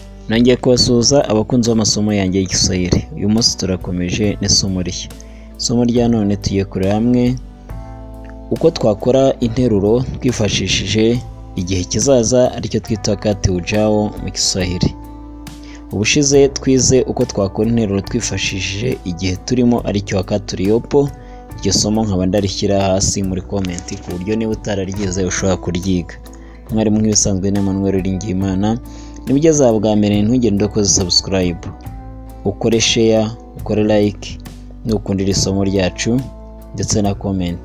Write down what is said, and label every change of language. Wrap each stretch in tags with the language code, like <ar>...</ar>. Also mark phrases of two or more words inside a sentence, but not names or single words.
<rw>Nongeye kubasuhuza abakunzi b'amasomo yanjye y'Igiswahili. Uyu munsi turakomeje n'isomo rishya. Isomo rya none tugiye kureba hamwe uko twakora interuro twifashishije igihe kizaza aricyo twita</rw> <sw>wakati ujao</sw> <rw>mu Kiswahili. Ubushize twize uko twakora interuro twifashishije igihe turimo aricyo</rw> <sw>wakati uliopo.</sw> <rw>Iryo somo nkaba ndarishyira hasi muri comment ku buryo niba utararyize ushobora kuryiga. Mwarimu nk'ibisanzwe ni Emmanuel Uwiringiyimana. Nibigeza bwa mbere ntugende ukoze subscribe, ukore share, ukore like, n'ukundira isomo ryacu ndetse na comment.</rw>